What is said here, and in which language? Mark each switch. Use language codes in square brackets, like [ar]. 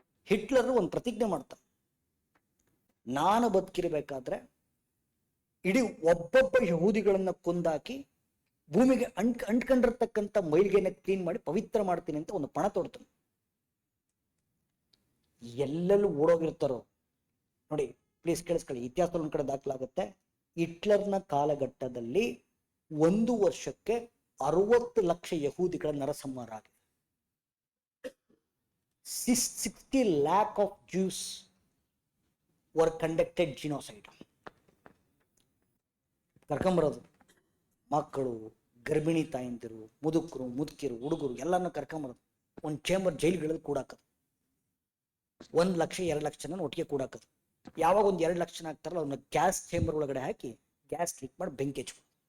[kn] Hitler ಒಂದು ಪ್ರತಿಜ್ಞೆ ಮಾಡ್ತಾನೆ, ನಾನು ಬದುಕಿರಬೇಕಾದ್ರೆ ಇಡೀ ಒಬ್ಬೊಬ್ಬ ಯಹೂದಿಗಳನ್ನ ಕೊಂದಾಕಿ ಭೂಮಿಗೆ ಅಂಟ್ಕೊಂಡಿರ್ತಕ್ಕಂಥ ಮೈಲಿಗೆನ ಕ್ಲೀನ್ ಮಾಡಿ ಪವಿತ್ರ ಮಾಡ್ತೀನಿ ಅಂತ ಒಂದು ಪಣ ತೊಡ್ತಾನೆ. ಎಲ್ಲೆಲ್ಲೂ ಓಡೋಗಿರ್ತಾರೋ ನೋಡಿ, ಪ್ಲೀಸ್ ಕೇಳಿಸ್ಕೊಳ್ಳಿ, ಇತಿಹಾಸದಲ್ಲಿ ಒಂದ್ ಕಡೆ ದಾಖಲಾಗುತ್ತೆ. ಹಿಟ್ಲರ್ನ ಕಾಲಘಟ್ಟದಲ್ಲಿ 1 ವರ್ಷಕ್ಕೆ 60 ಲಕ್ಷ ಯಹೂದಿಗಳ ನರಸಂಹಾರ ಆಗಿದೆ. [en] 60 lakh of Jews were conducted genocide. [kn] ಕರ್ಕೊಂಬರೋದು ಮಕ್ಕಳು, ಗರ್ಭಿಣಿ ತಾಯಂದಿರು, ಮುದುಕಿರು, ಹುಡುಗರು ಎಲ್ಲಾನು ಕರ್ಕೊಂಬರೋದು, ಒಂದು ಚೇಂಬರ್ ಜೈಲ್ಗಳಲ್ಲಿ ಕೂಡಾಕದು. 1 ಲಕ್ಷ 2 ಲಕ್ಷ ಜನ ಒಟ್ಟಿಗೆ ಕೂಡಾಕದು. ಯಾವಾಗ ಒಂದು 2 ಲಕ್ಷ ಜನ ಆಗ್ತಾರಲ್ಲ, ಅವ್ನ ಗ್ಯಾಸ್ ಚೇಂಬರ್ ಒಳಗಡೆ ಹಾಕಿ ಗ್ಯಾಸ್ ಲೀಕ್ ಮಾಡಿ ಬೆಂಕಿ ಹಚ್ಬೋದು.